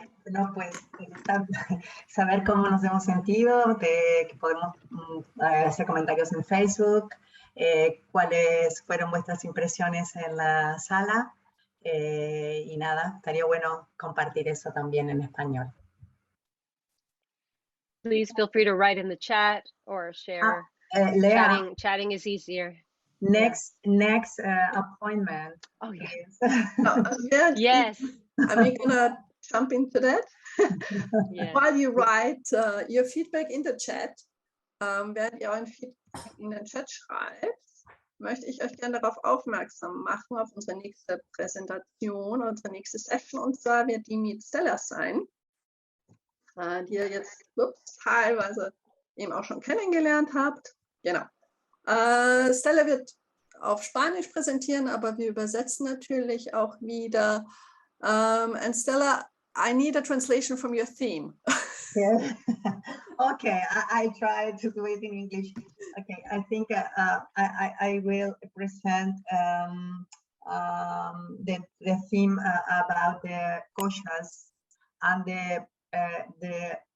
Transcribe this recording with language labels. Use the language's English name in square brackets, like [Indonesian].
[Spanish] No, pues saber cómo nos hemos sentido, que podemos hacer comentarios en Facebook, cuáles fueron vuestras impresiones en la sala y nada, estaría bueno compartir eso también en español. [English] Please feel free to write in the chat or share. Léah, chatting is easier. Next appointment. Oh yeah. Yeah, yes. Are we gonna jump into that? Yeah. While you write your feedback in the chat, [German] während ihr euren Feedback in den Chat schreibt, möchte ich euch gerne darauf aufmerksam machen, auf unsere nächste Präsentation, unsere nächste Session, und zwar wird die mit Stella sein, die ihr jetzt teilweise eben auch schon kennengelernt habt. Genau. Stella wird auf Spanisch präsentieren, aber wir übersetzen natürlich auch wieder. [English] And Stella, I need a translation from your theme. Yeah. Okay, I try to do it in English. Okay, I think I will present the theme about the koshas and the